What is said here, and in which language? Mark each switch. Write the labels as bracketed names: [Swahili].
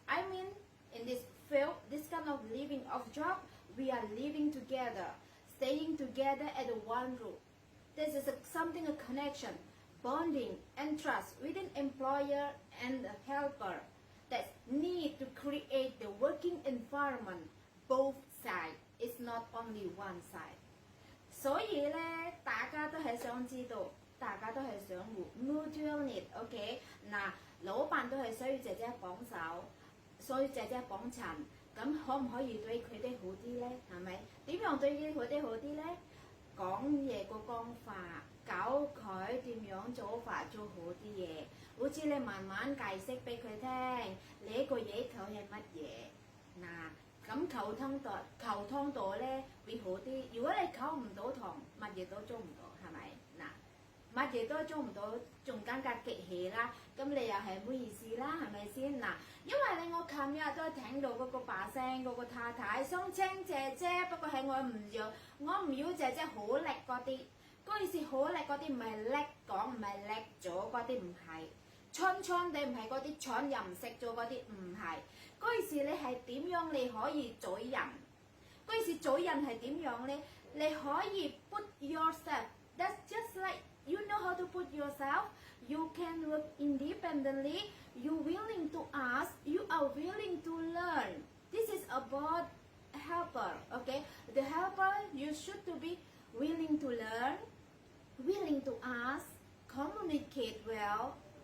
[English] I mean, in this field, this kind of living of job, we are living together, staying together at one roof. This is something, a connection, bonding and trust within employer and the helper that need to create the working environment both sides. It's not only one side. [Cantonese] 所以咧，大家都係想知道，大家都係想互 [English] mutual need，OK？ [Cantonese] 嗱，老闆都係需要姐姐幫手，需要姐姐幫襯，咁可唔可以對佢哋好啲咧？係咪？點樣對佢哋好啲咧？講嘢個方法，教佢點樣做法做好啲嘢，好似你慢慢解釋俾佢聽，你個嘢頭係乜嘢嗱。咁溝通到咧會好啲。如果你溝唔到堂，乜嘢都做唔到，係咪？嗱，乜嘢都做唔到，仲更加激氣啦。咁你又係唔好意思啦，係咪先？嗱，因為咧，我琴日都聽到嗰個把聲，嗰個太太想請姐姐，不過係我唔要姐姐好叻嗰啲。嗰陣時好叻嗰啲唔係叻講，唔係叻咗嗰啲唔係。蠢蠢地唔係嗰啲蠢又唔識做嗰啲唔係。嗰陣時你係點樣你可以嘴人？嗰陣時嘴人係點樣咧？你可以 [English] put yourself. That's just like you know how to put yourself. You can work independently. You willing to ask. You are willing to learn. This is about helper. Okay, the helper you should to be willing to learn, willing to ask, communicate well.